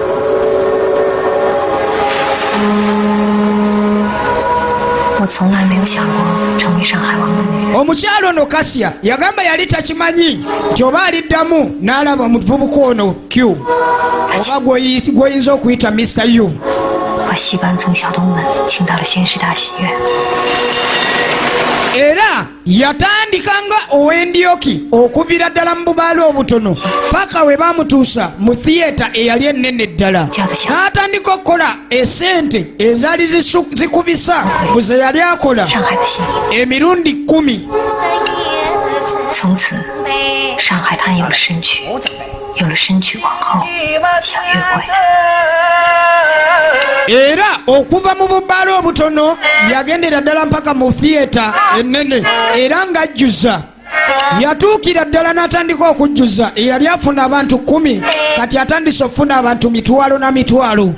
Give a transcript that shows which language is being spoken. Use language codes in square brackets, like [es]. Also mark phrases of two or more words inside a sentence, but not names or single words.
[lg] omukyalo ono Kasiya yagamba yali takimanyi nti oba aliddamu n'alaba omuvubuka ono Q oba gw'oyinza okuyita Mr. Yu. [zh] 把戏班从小东门请到了仙师大戏院。 [lg] era yatandikanga ow'Endyoki okuvira ddala mu bubaala obutono paka we baamutuusa mu thiyeta eyali ennene ddala. n'atandika okukola esente ezaali zikubisa mu ze yali akola emirundi 10. [zh] 从此，上海滩有了神曲，有了神曲皇后小月桂。 [lg] era okuva mu bubaala obutono yagendera ddala mpaka mu thiyeta ennene era ng'ajjuza. yatuukira ddala n'atandika okujjuza eyali afuna abantu 10 kati atandise okufuna abantu mitwalo na mitwalo.